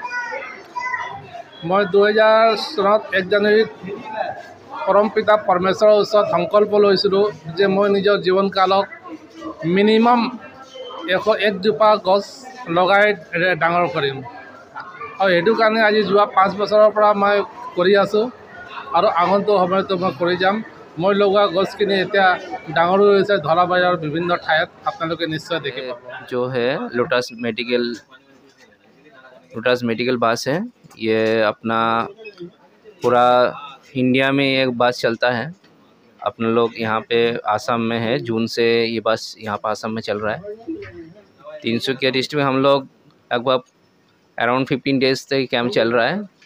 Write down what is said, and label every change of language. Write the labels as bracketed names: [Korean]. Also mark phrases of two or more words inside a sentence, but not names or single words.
[Assamese] মই 2000 চনত 1 জানুৱাৰীত পৰম পিতা পৰমেশ্বৰৰ ওচৰত সংকল্প লৈছিলোঁ যে মই নিজৰ জীৱনকালত মিনিমাম 101 জোপা গছ লগাই ডাঙৰ কৰিম। আৰু সেইটো কাৰণে আজি যোৱা 5 বছৰৰ পৰা মই কৰি আছোঁ আৰু আগন্তুক সময়তো মই কৰি যাম। মই লগোৱা গছখিনি এতিয়া ডাঙৰ হৈ হৈছে ধলাবাৰীৰ বিভিন্ন ঠাইত, আপোনালোকে নিশ্চয় দেখিব। [Hindi] जो है लोटस मेडिकल बस है। ये अपना पूरा इंडिया में एक बस चलता है। अपने लोग यहाँ पे आसाम में है, जून से ये बस यहाँ पर आसाम में चल रहा है। 300 डिस्ट्रिक्ट में हम लोग लगभग अराउंड 15 डेज तक कैंप चल रहा है।